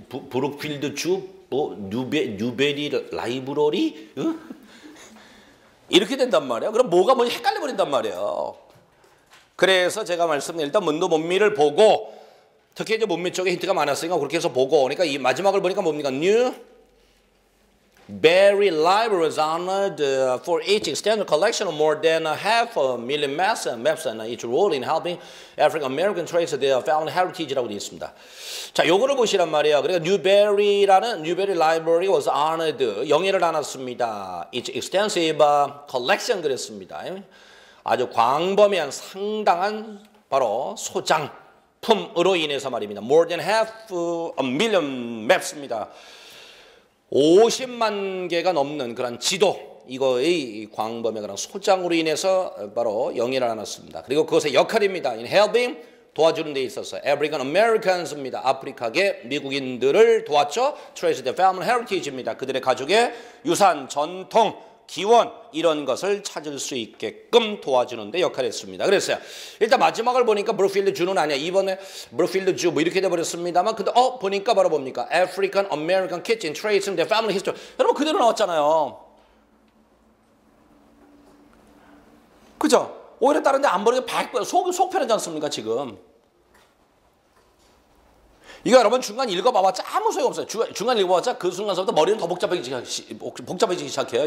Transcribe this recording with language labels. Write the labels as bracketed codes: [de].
[ko] 브룩필드 주, 뉴베리 라이브러리, 응? 이렇게 된단 말이에요. 그럼 뭐가 뭔지 헷갈려 버린단 말이에요. 그래서 제가 말씀드린 일단 문도 문미를 보고 특히 이제 문미 쪽에 힌트가 많았으니까 그렇게 해서 보고 그러니까 이 마지막을 보니까 뭡니까? [en] New Berry Library was honored for its extensive collection of more than 500,000 maps and its role in helping African American trace their family heritage [ko] 라고 되어 있습니다. 자, 요거를 보시란 말이에요. [en] 그러니까 New Berry Library was honored. [ko] 영예를 나눴습니다. [en] Its extensive collection [ko] 그랬습니다. 아주 광범위한 상당한 바로 소장품으로 인해서 말입니다. [en] More than 500,000 maps입니다. [ko] 50만 개가 넘는 그런 지도 이거의 광범위한 그런 소장으로 인해서 바로 영예를 나눴습니다. 그리고 그것의 역할입니다. [en] In helping [ko] 도와주는 데 있어서 [en] African Americans입니다. [ko] 아프리카계 미국인들을 도왔죠. [en] Trace their family heritage입니다. [ko] 그들의 가족의 유산, 전통, 기원 이런 것을 찾을 수 있게끔 도와주는 데 역할을 했습니다. 그랬어요. 일단 마지막을 보니까 브룩필드 주는 아니야. 이번에 브룩필드 주 뭐 이렇게 돼버렸습니다만 근데 보니까 바로 뭡니까? [en] African American kids in tracing their family history. [ko] 여러분 그대로 나왔잖아요. 그죠? 오히려 다른 데 안 버리고 속 편하지 않습니까 지금? 이거 여러분 중간 읽어봐봤자 아무 소용없어요. 중간 읽어봤자 그 순간서부터 머리는 더 복잡해지기 시작해요.